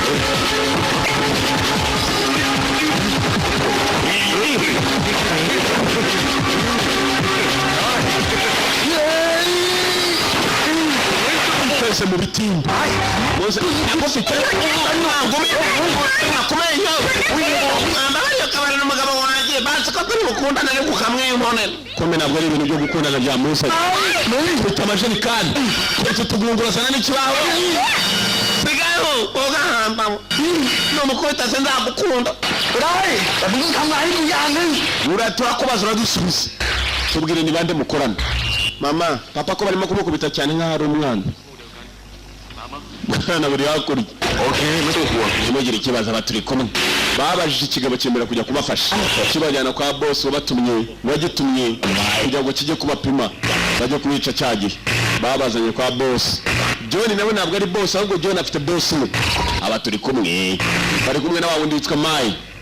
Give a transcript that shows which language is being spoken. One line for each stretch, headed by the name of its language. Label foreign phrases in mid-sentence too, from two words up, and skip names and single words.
Kinyarwanda: twese mu bitimba bose agufite nakumenya ambariyo kabari n'umugabo wanjye bazi ko turi gukundana ariko ukamwiyumone kome ntabwo ari ibintu byo gukundana bya musa ufite amajerekani twese tugungurasana n'ikibaho sigaho ugahamba n'umukobwa se ndagukunda
Thai: ได้แต่มึงต้องทำงานให้กูอย่างนึง
Kinyarwanda: turakubaza uradusubiza tubwire ni bande mukorana mama papa ko barimo kumukubita cyane nk'aho ari umwana mwana buri hakurya ntugire ikibazo aba turi kumwe babajije ikigabo cyemera kujya kubafasha kibajyana kwa boss wagitumye kugira ngo kijye kubapima bajye kubica cyagihe babazanye kwa boss John nawe ntabwo ari boss ahubwo John afite boss we aba turi kumwe bari kumwe na wa wundi witwa Mai